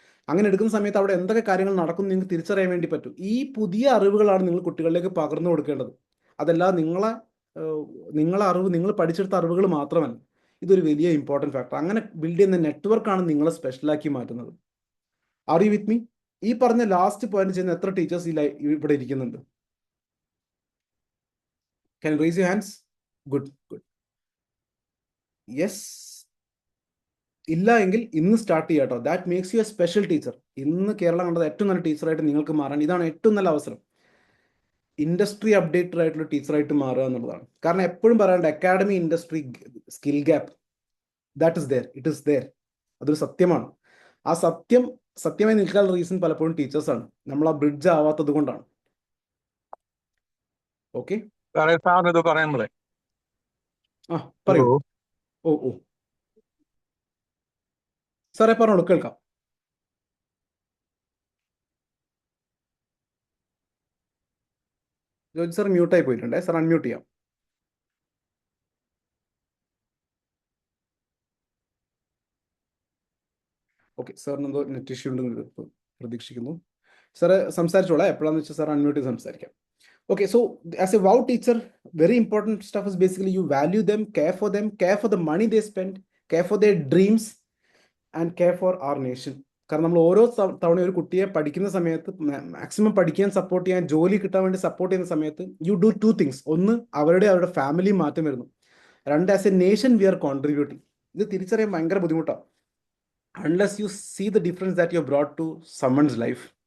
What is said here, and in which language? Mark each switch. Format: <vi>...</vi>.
<ml>അങ്ങനെ എടുക്കുന്ന സമയത്ത് അവിടെ എന്തൊക്കെ കാര്യങ്ങൾ നടക്കും നിങ്ങൾക്ക് തിരിച്ചറിയാൻ വേണ്ടി പറ്റും. ഈ പുതിയ അറിവുകളാണ് നിങ്ങൾ കുട്ടികളിലേക്ക് പകർന്നു കൊടുക്കേണ്ടത്. അതല്ലാതെ നിങ്ങളെ അറിവ്, നിങ്ങൾ പഠിച്ചെടുത്ത അറിവുകൾ മാത്രമല്ല. ഇതൊരു വലിയ ഇമ്പോർട്ടൻറ്റ് ഫാക്ടർ. അങ്ങനെ ബിൽഡ് ചെയ്യുന്ന നെറ്റ്വർക്കാണ് നിങ്ങളെ സ്പെഷ്യലാക്കി മാറ്റുന്നത്.</ml> <en>Are you with me?</en> <ml>ഈ പറഞ്ഞ ലാസ്റ്റ് പോയിന്റ് ചെയ്യുന്ന എത്ര ടീച്ചേഴ്സ് ഇവിടെ ഇരിക്കുന്നുണ്ട്?</ml> <en>Can you raise your hands? Good.</en> <ml>Yes ഇല്ല എങ്കിൽ ഇന്ന് സ്റ്റാർട്ട് ചെയ്യാം കേട്ടോ.</ml> <en>That makes you a special teacher.</en> <ml>ഇന്ന് കേരളം കണ്ടത് ഏറ്റവും നല്ല ടീച്ചറായിട്ട് നിങ്ങൾക്ക് മാറാൻ ഇതാണ് ഏറ്റവും നല്ല അവസരം. ഇൻഡസ്ട്രി അപ്ഡേറ്റഡ് ആയിട്ടുള്ള ടീച്ചറായിട്ട് മാറുക എന്നുള്ളതാണ്. കാരണം എപ്പോഴും പറയാറുണ്ട് academy industry skill gap,</ml> <en>That is there, it is there.</en> <ml>അതൊരു സത്യമാണ്. ആ സത്യമായി നിൽക്കാനുള്ള റീസൺ പലപ്പോഴും ടീച്ചേഴ്സാണ്. നമ്മൾ ആ ബ്രിഡ്ജ് ആവാത്തത് കൊണ്ടാണ്. ഓക്കെ, സാറേ സാർ ഇത് പറയുമ്പോഴേ ആ പറയൂ. ഓ സാറേ പറഞ്ഞോളൂ, കേൾക്കാം. ജോജി സാർ മ്യൂട്ടായി പോയിട്ടുണ്ടേ, സാർ അൺമ്യൂട്ട് ചെയ്യാം. ഓക്കെ, സാറിന് എന്തോ നെറ്റ് ഇഷ്യൂ ഉണ്ടെന്ന് പ്രതീക്ഷിക്കുന്നു. സാറ് സംസാരിച്ചോളാം, എപ്പോഴാന്ന് വെച്ചാൽ സാർ അൺമ്യൂട്ട് ചെയ്ത് സംസാരിക്കാം.</ml> <en>Okay, so as a wow teacher, very important stuff is basically you value them, care for them, care for the money they spend, care for their dreams, and care for our nation.</en> <ml>കാരണം നമ്മൾ ഓരോ തവണ ഒരു കുട്ടിയെ പഠിക്കുന്ന സമയത്ത് maximum പഠിക്കാൻ support ചെയ്യാൻ, ജോലി കിട്ടാൻ വേണ്ടി സപ്പോർട്ട് ചെയ്യുന്ന സമയത്ത്</ml> <en>You do two things.</en> <ml>ഒന്ന്, അവരുടെ ഫാമിലി മാറ്റം വരുന്നു. രണ്ട്,</ml> <en>As a nation we are contributing.</en> <ml>ഇത് തിരിച്ചറിയാൻ ഭയങ്കര ബുദ്ധിമുട്ടാണ്.</ml> <en>Unless you see the difference that you brought to someone's life.</en>